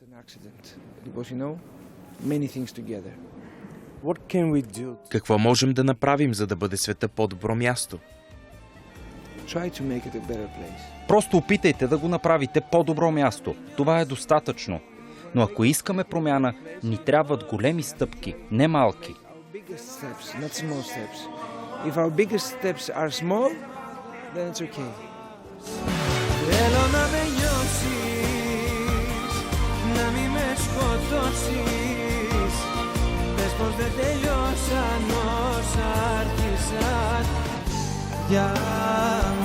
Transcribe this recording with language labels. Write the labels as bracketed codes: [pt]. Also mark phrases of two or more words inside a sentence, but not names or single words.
[bg] Какво можем да направим, за да бъде света по-добро място? Просто опитайте да го направите по-добро място. Това е достатъчно. Но ако искаме промяна, ни трябват големи стъпки, не малки. [el] Θέλω να με νιώσεις, να μη με σκοτώσεις. Πες πως δεν τελειώσαν όσα άρχισαν.